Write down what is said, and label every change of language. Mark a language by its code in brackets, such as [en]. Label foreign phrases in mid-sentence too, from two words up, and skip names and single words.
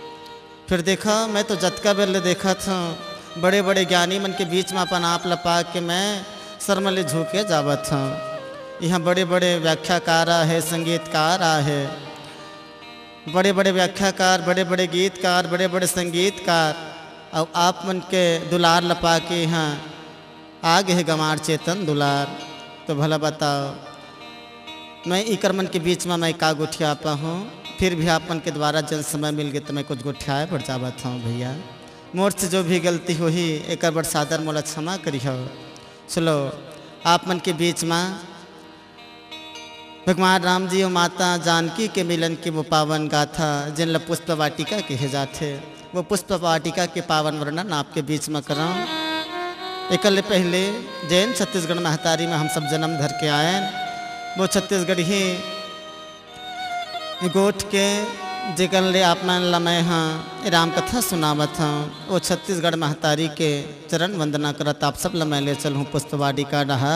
[hne] फिर देखा, मैं तो जतका बेर ले देखा था बड़े बड़े ज्ञानी मन के बीच में अपन आप लपा के मैं शर्मले झुके जावत हूँ। यहाँ बड़े बड़े व्याख्याकार है, संगीतकार है, बड़े बड़े व्याख्याकार, बड़े बड़े गीतकार, बड़े बड़े संगीतकार, और आप मन के दुलार लपा के यहाँ आगे है गंवार चेतन दुलार। तो भला बताओ मैं इकर मन के बीच में मैं का गुठिया पा हूँ, फिर भी आप मन के द्वारा जल समय मिल गए तो मैं कुछ गुठियाए बढ़ जावत हूँ। भैया मोर से जो भी गलती हुई एक बड़ सादर मोला क्षमा करी हो। चलो आप मन के बीच में भगवान राम जी और माता जानकी के मिलन की वो पावन गाथा जिन ल पुष्प वाटिका कहे जाते, वो पुष्प वाटिका के पावन वर्णन आपके बीच में कराऊँ। एकल पहले जैन छत्तीसगढ़ महतारी में हम सब जन्म धर के आए, वो छत्तीसगढ़ ही गोठ के जेकर ले आप मान ला मैं हाँ राम कथा सुनावत हूँ। वो छत्तीसगढ़ महतारी के चरण वंदना करत आप सब ला मैं ले चलूँ पुष्प वाटिका डहा।